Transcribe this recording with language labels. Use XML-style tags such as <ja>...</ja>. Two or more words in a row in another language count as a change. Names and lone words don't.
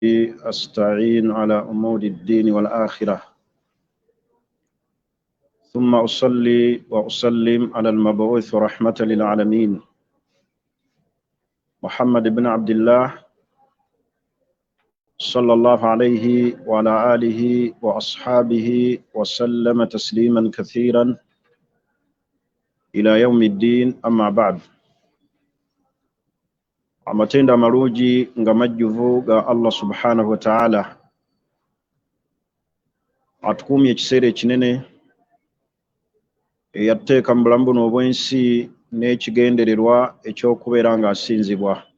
<ar>أستعين على أمور الدين والآخرة ثم أصلي وأسلم على المبعوث رحمة للعالمين محمد بن عبد الله صلى الله عليه وعلى آله وأصحابه وسلم تسليما كثيرا إلى يوم الدين. أما بعد،</ar> <lg>amatenda amalungi nga majjuvu ga Allah</lg> <ar>سبحانه وتعالى</ar> <lg>atukumye ekiseera ekinene eyateeka mu bulamu buno obw'ensi n'ekigendererwa ekyokubeera nga asinzibwa.</lg>